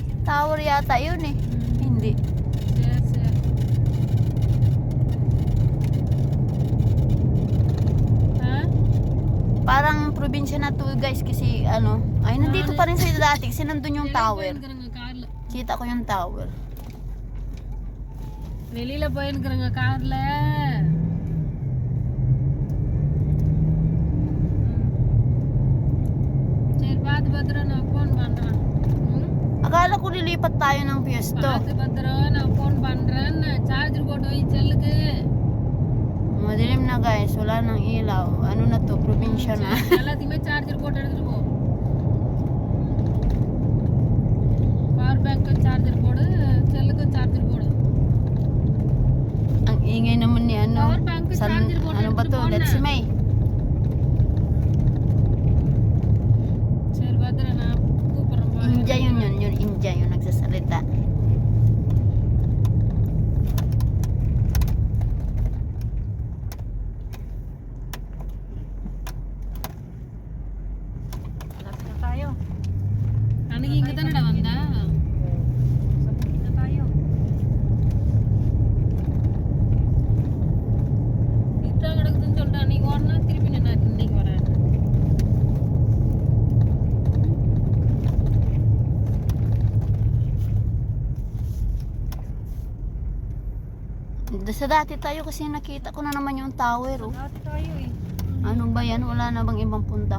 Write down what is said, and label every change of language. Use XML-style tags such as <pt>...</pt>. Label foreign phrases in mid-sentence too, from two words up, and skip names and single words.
<tl>Tower yata yun eh. Hindi.</tl> <en>Yes. Ha?</en> <tl>Parang probinsya na to, guys, kasi ano, ay nandito pa rin sa dati kasi nandun yung tower. Kita ko yung tower.</tl> <ta>வெளியில போயிருக்கிறங்க கார்ல சரி பாத்து பத்திரம் நான் போன் பண்றேன்</ta> <tl>Akala ko lilipat tayo ng pwesto.</tl> <ta>பாத்து பத்திரம் நான் போன் பண்றேன் சார்ஜர் போட்டு வை செல்லுக்கு</ta> <tl>Madilim na, guys, wala nang ilaw. Ano na to, probinsya na.</tl> <ta>எல்லாத்தையுமே சார்ஜர் போட்டு எடுத்துட்டு போ</ta> <en>power bank</en> <ta>சார்ஜர் போடு செல்லுக்கு சார்ஜர் போடு</ta> <tl>Ang ingay naman ni ano.</tl> <en>Power bank, charger board,</en> <tl>Ano ba to?</tl> <en>phone Let's</en> <tl>na. May.</tl> <ta>சரி பத்திரம் நான் கூப்பிடுறேன்</ta> <tl>India yun. India yun nagsasalita. Lapit na tayo. Anong ingatan na naman na? Sa bukid na tayo. Dito ang kadagdag</tl> <ta>சொல்லிட்டு அன்னைக்கு ஓடனா திருப்பி நான் இன்னைக்கு வரேன்.</ta> <tl>Sa dati tayo kasi nakita ko na naman yung tower. Oh. Dati tayo eh. Ano ba yan? Wala na bang ibang puntahan?</tl>